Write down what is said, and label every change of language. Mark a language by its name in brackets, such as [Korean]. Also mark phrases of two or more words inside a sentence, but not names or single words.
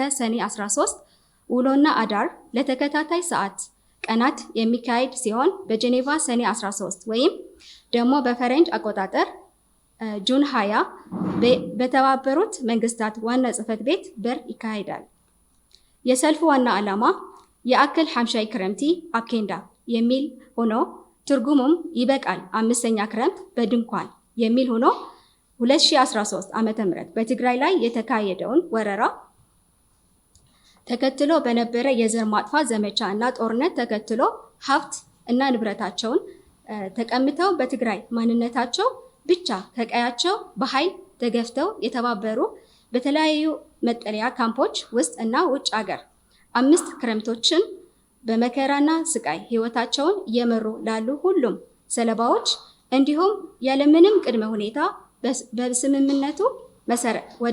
[Amharic] ሰኔ 13 ውሎና አዳር ለተከታታይ ቀናት የሚካሄድ ሲሆን በጄኔቫ ሰኔ 13 ወይም ደግሞ በፈረንጅ አቆጣጠር ጁን 20 በተባበሩት መንግስታት ዋና ጽሕፈት ቤት በር ይካሄዳል። የሰልፉ ዋና ዓላማ [Tigrinya] የአክል ሓምሻይ ክረምቲ ኣብ ኬንዳ [Amharic] የሚል ሆኖ ትርጉሙም ይበቃል 5ኛ ክረምት በድንኳን የሚል ሆኖ 2013 ዓ.ም በትግራይ ላይ የተካሄደውን ወረራ ተከትሎ በነበረ የዘር ማጥፋት ዘመቻ እና ጦርነት ተከትሎ ሀብት እና ንብረታቸውን ተቀምተው በትግራይ ማንነታቸው ብቻ ከቀያቸው በኃይል ተገፍተው የተባበሩ በተለያዩ መጠለያ ካምፖች ውስጥ እና ውጭ ሀገር 5 ክረምቶችን በመከራና ስቃይ ህይወታቸውን እየመሩ ላሉ ሁሉም ሰለባዎች እንዲሁም ያለምንም ቅድመ ሁኔታ በስምምነቱ መሰረት ወደ